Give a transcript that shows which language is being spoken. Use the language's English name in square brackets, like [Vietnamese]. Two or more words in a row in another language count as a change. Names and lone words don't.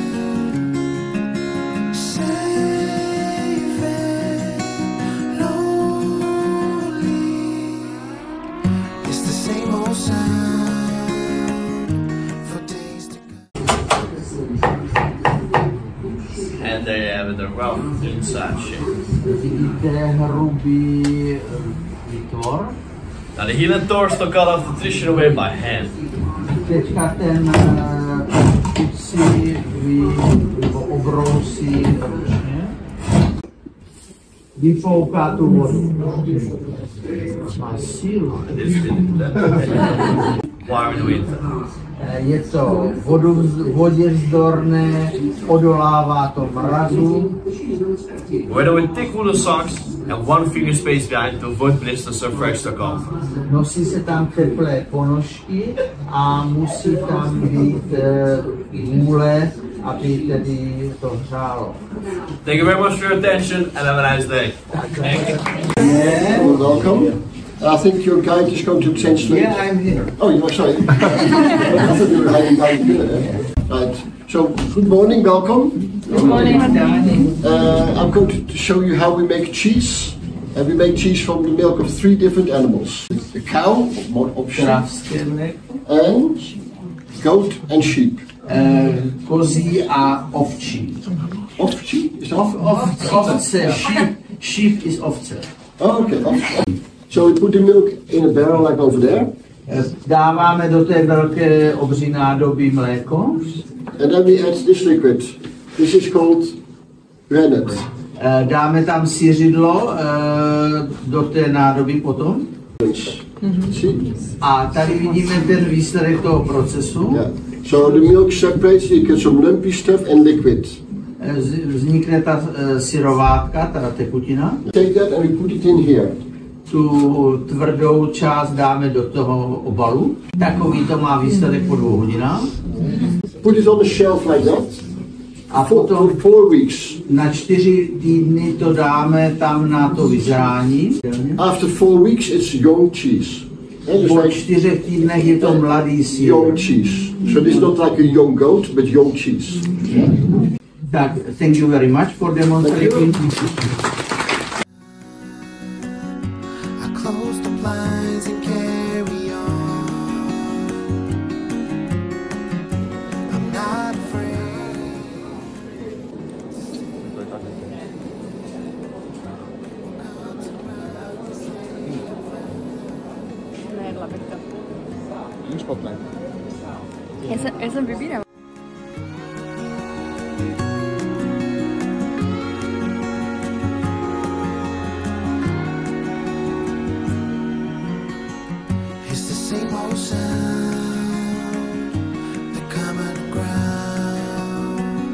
[English] Safe and lonely, it's the same old sound for days to come. And they have the rough inside shape. [Czech] Vidíte hroubý výtvor, [English] Now the heel and torso cut off the traditional way by hand. [Czech] Teďka ten kuci obrousí ručně. Vyfouká tu vodu. Má sílu. [English] Why are we doing that? [Czech] Je to vodě vzdorné, odolává to mrazu. [English] Wear with thick woolen socks and one finger space behind to avoid blisters or fracture comfort. [Czech] Nosí se tam teplé ponožky a musí tam být hůle, aby tedy to hřálo. [English] Thank you very much for your attention and have a nice day. Welcome. I think your guide is going to translate. Yeah, I'm here. Oh, you are sorry. I thought you were hiding behind the pillar. Right. So, good morning, welcome. Good morning. I'm going to show you how we make cheese. And we make cheese from the milk of 3 different animals: a cow, and goat and sheep. [Czech] Kozí a ovčí. Ovčí? [English] Is that [Czech] Ovce. [English] Sheep is [Czech] ovce. [English] Oh, okay. So we put the milk in a barrel like over there. [Czech] Dáváme do té velké obří nádoby mléko. [English] And then we add this liquid. This is called rennet. [Czech] Dáme tam sířidlo do té nádoby potom. A tady vidíme ten výsledek toho procesu. [English] Yeah. So the milk separates, you get some lumpy stuff and liquid. [Czech] Vznikne ta syrovátka, ta tekutina. [English] Take that and we put it in here. [Czech] Tu tvrdou část dáme do toho obalu. Takový to má výsledek po 2 hodinách. [English] Put it on the shelf like that. [Czech] A potom [English] for 4 weeks. [Czech] na 4 týdny to dáme tam na to vyzrání. [English] After 4 weeks it's young cheese. [Czech] Po 4 týdnech je to mladý sír. [English] Young cheese. So this is not like a young goat, but young cheese. Tak, thank you very much for demonstrating. I close the blinds and carry on. I'm not afraid. [Czech] Nejedla bych to. Není špatné. Já jsem vybíral. [English] It's the same old sound, the common ground.